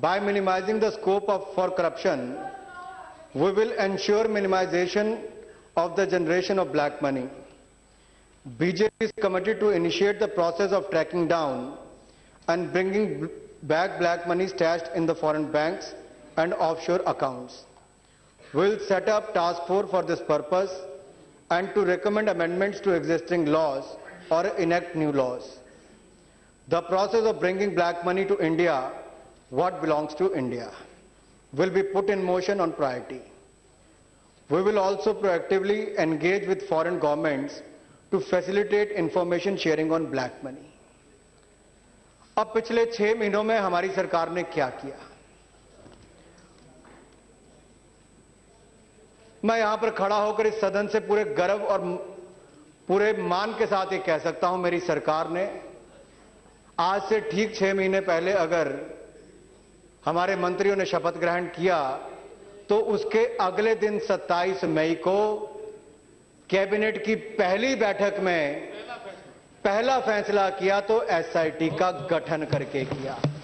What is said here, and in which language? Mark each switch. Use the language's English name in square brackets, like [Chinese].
[English] By minimising the scope of for corruption we will ensure minimisation of the generation of black money. BJP is committed to initiate the process of tracking down and bringing back black money stashed in the foreign banks and offshore accounts. We will set up task force for this purpose and to recommend amendments to existing laws or enact new laws. The process of bringing black money to India, what belongs to India, will be put in motion on priority. We will also proactively engage with foreign governments to facilitate information sharing on black money. [Hindi] अब पिछले 6 महीनों में हमारी सरकार ने क्या किया, मैं यहां पर खड़ा होकर इस सदन से पूरे गर्व और पूरे मान के साथ ये कह सकता हूं, मेरी सरकार ने आज से ठीक 6 महीने पहले अगर हमारे मंत्रियों ने शपथ ग्रहण किया तो उसके अगले दिन 27 मई को कैबिनेट की पहली बैठक में पहला फैसला किया तो एसआईटी का गठन करके किया।